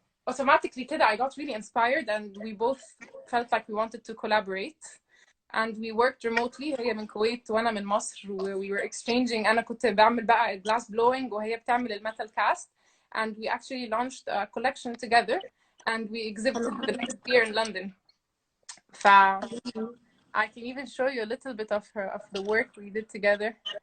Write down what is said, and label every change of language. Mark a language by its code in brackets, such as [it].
[en] Automatically كده I got really inspired, and we both felt like we wanted to collaborate, and we worked remotely. [ar] هي من الكويت وأنا من مصر, [en] we were exchanging. [ar] أنا كنت بعمل بقى [en] glass blowing [ar] وهي بتعمل الميتال [en] cast, and we actually launched a collection together, and we exhibited the next year in London. I can even show you a little bit of the work we did together.